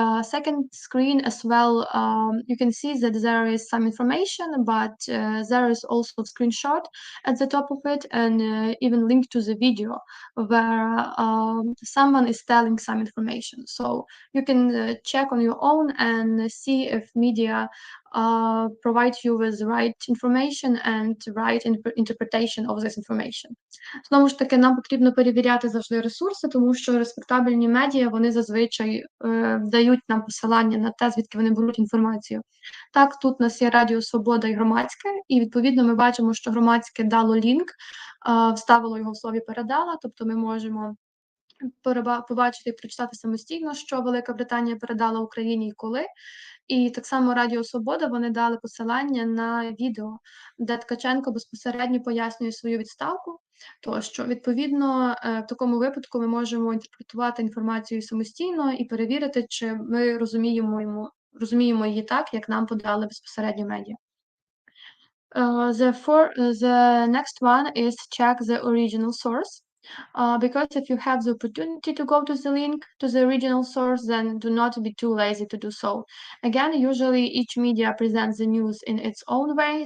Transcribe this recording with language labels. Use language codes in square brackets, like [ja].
[en] Second screen as well, you can see that there is some information, but there is also a screenshot at the top of it, and even link to the video where someone is telling some information. So you can check on your own and see if media provide you with the right information and right interpretation of this information. [uk] Знову ж таки, нам потрібно перевіряти завжди ресурси, тому що респектабельні медіа, вони зазвичай дають нам посилання на те, звідки вони беруть інформацію. Так, тут у нас є Радіо Свобода і Громадське, і відповідно ми бачимо, що Громадське дало лінк, вставило його в слові передала, тобто ми можемо побачити і прочитати самостійно, що Велика Британія передала Україні і коли. І так само Радіо Свобода, вони дали посилання на відео, де Ткаченко безпосередньо пояснює свою відставку. Тощо, відповідно, в такому випадку ми можемо інтерпретувати інформацію самостійно і перевірити, чи ми розуміємо її так, як нам подали безпосередньо медіа. [en] The next one is check the original source. Because if you have the opportunity to go to the link to the original source, then do not be too lazy to do so. Again, usually each media presents the news in its own way.